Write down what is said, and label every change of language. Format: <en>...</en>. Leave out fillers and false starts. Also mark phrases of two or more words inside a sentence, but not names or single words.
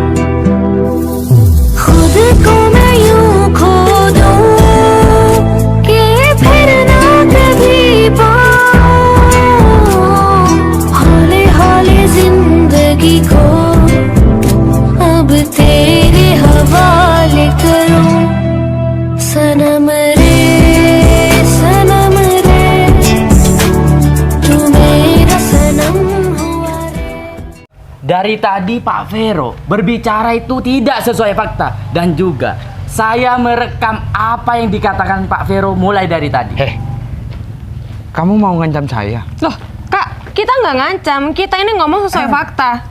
<hi>खुद को मैं यूं खो दूं कि फिर ना कभी पाऊं, हौले हौले जिंदगी को अब तेरे हवाले करूं, सनम रे तू मेरा सनम हुआ रे।</hi> <id>Dari tadi Pak Vero berbicara itu tidak sesuai fakta. Dan juga saya merekam apa yang dikatakan Pak Vero mulai dari tadi. Kamu mau ngancam saya? Loh, Kak, kita nggak ngancam. Kita ini ngomong sesuai fakta.</id>